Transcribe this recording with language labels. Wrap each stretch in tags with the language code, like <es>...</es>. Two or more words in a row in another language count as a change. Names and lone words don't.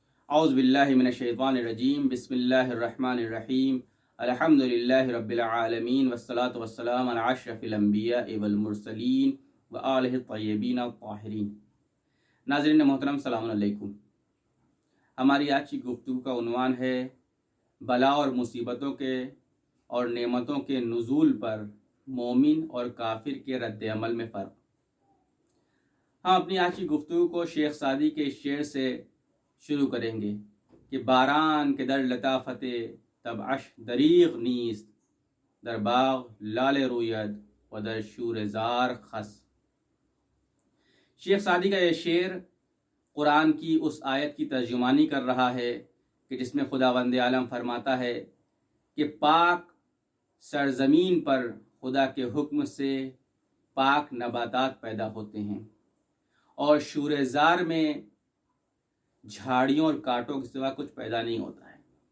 <ar>اعوذ باللہ من الشیطان الرجیم بسم اللہ الرحمن الرحیم الحمدللہ رب العالمین والصلاة والسلام علی اشرف الانبیاء والمرسلین وآلہ الطیبین الطاہرین۔</ar> <ur>ناظرین محترم، السلام علیکم۔ ہماری آج کی گفتگو کا عنوان ہے بلا اور مصیبتوں کے اور نعمتوں کے نزول پر مومن اور کافر کے رد عمل میں فرق۔ ہم اپنی آج کی گفتگو کو شیخ سعدی کے اس شعر سے شروع کریں گے کہ</ur> <fa>باران کے در لطافت تب عش دریغ نیست، در باغ لال روید و در شور زار خس۔</fa> <ur>شیخ سعدی کا یہ شعر قرآن کی اس آیت کی ترجمانی کر رہا ہے کہ جس میں خداوند عالم فرماتا ہے کہ پاک سرزمین پر خدا کے حکم سے پاک نباتات پیدا ہوتے ہیں اور شور زار میں جھاڑیوں اور کانٹوں کے سوا کچھ پیدا نہیں ہوتا ہے۔</ur>